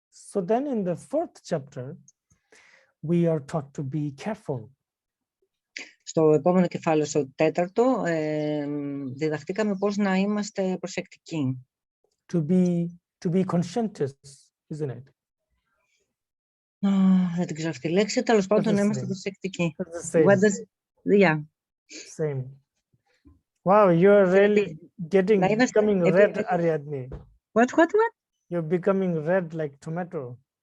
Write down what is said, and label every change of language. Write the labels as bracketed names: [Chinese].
[English] So then in the fourth chapter, we are taught to be careful. [Greek] Στο επόμενο κεφάλαιο, στο τέταρτο, διδαχτήκαμε πώς να είμαστε προσεκτικοί. [English] To be conscientious, isn't it? [Greek] Δεν την ξέρω αυτή τη λέξη, τέλος πάντων να είμαστε προσεκτικοί. [English] Yeah. Same. Wow, you're really becoming red, Ariadne. What? You're becoming red like tomato.